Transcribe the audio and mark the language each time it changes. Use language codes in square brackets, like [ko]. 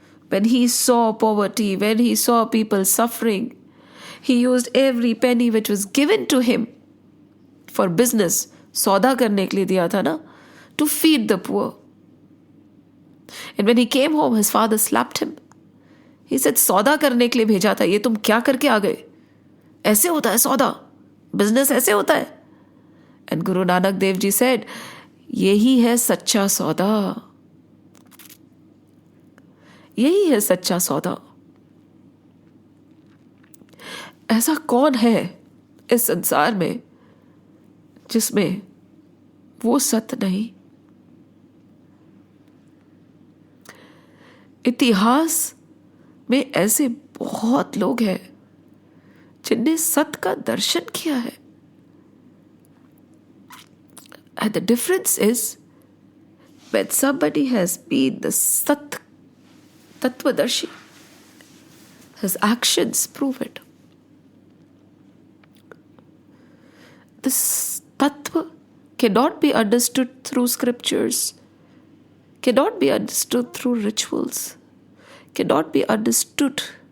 [en] When he saw poverty, when he saw people suffering, he used every penny which was given to him for business, [hi] सौदा करने के लिए दिया था ना, [en] to feed the poor. And when he came home, his father slapped him. He said, [hi] सौदा करने के लिए भेजा था, ये तुम क्या करके आ गए? ऐसे होता है सौदा, business ऐसे होता है. [en] And Guru Nanak Dev Ji said, [hi] यही है सच्चा सौदा. यही है सच्चा सौदा. ऐसा कौन है इस संसार में जिसमें वो सत्य नहीं? इतिहास में ऐसे बहुत लोग हैं जिनने सत्य का दर्शन किया है. [en] And the difference is, when somebody has been the Sat Tattvadarshi, his actions prove it. This Tattva cannot be understood through scriptures, cannot be understood through rituals, cannot be understood.